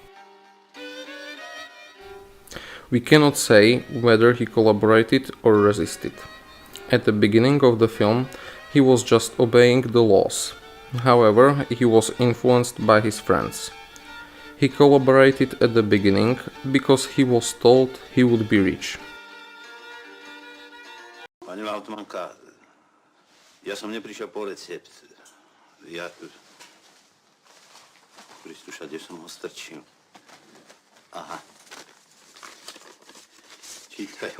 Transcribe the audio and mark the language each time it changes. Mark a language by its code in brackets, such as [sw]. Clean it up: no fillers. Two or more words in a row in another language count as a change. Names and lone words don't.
[en] We cannot say whether he collaborated or resisted. At the beginning of the film, he was just obeying the laws. However, he was influenced by his friends. He collaborated at the beginning because he was told he would be rich. [sk] Pani Lautmanka, ja som neprišiel po recept. Ja... Kristu, všade som ho strčil. Aha. Čítajú.